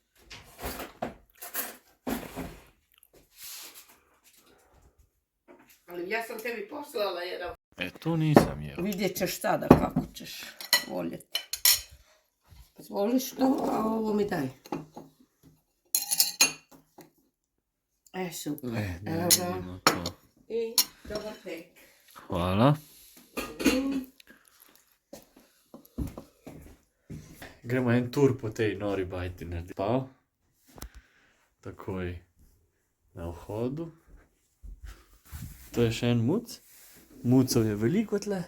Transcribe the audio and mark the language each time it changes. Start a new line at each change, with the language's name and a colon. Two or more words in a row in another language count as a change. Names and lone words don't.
Croatian: Ali ja sam tebi poslala jedan. To nisam jeo. Vidjet ćeš sada kako ćeš voljeti. Voliš to, a ovo mi daj. Super. Da vidimo to. I dobar tek. Hvala.
Slovenian: Gremo en tur po tej nori bajti narediti. Spal. Takoj na vhodu. To je še en muc. Mucov je veliko tle.